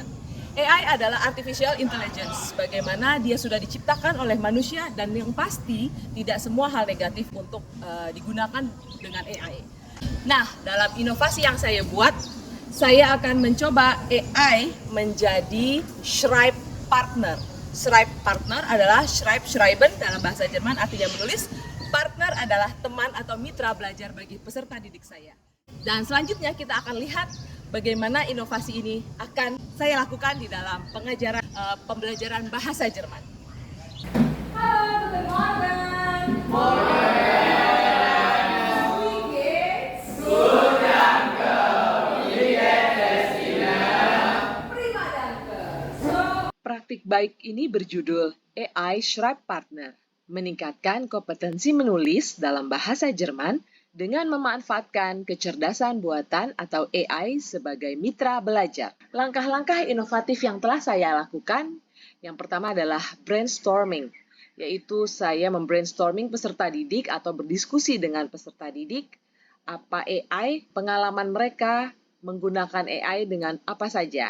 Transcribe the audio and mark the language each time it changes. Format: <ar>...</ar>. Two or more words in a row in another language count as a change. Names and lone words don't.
<id>AI adalah</id> <en>artificial intelligence,</en> <id>bagaimana dia sudah diciptakan oleh manusia dan yang pasti tidak semua hal negatif untuk digunakan dengan AI. Nah, dalam inovasi yang saya buat, saya akan mencoba AI menjadi Schreib partner. Schreib partner adalah Schreiben dalam bahasa Jerman, artinya menulis. Partner adalah teman atau mitra belajar bagi peserta didik saya. Dan selanjutnya kita akan lihat bagaimana inovasi ini akan saya lakukan di dalam pengajaran pembelajaran bahasa Jerman.</id> <de>Halo, guten Morgen. Morgen. Wie geht's? Gut, danke. Wie geht es Ihnen? Prima, danke.</de> <id>Praktik baik ini berjudul AI Schreib Partner, meningkatkan kompetensi menulis dalam bahasa Jerman dengan memanfaatkan kecerdasan buatan atau AI sebagai mitra belajar. Langkah-langkah inovatif yang telah saya lakukan, yang pertama adalah brainstorming, yaitu saya membrainstorming peserta didik atau berdiskusi dengan peserta didik, apa AI, pengalaman mereka menggunakan AI dengan apa saja.</id>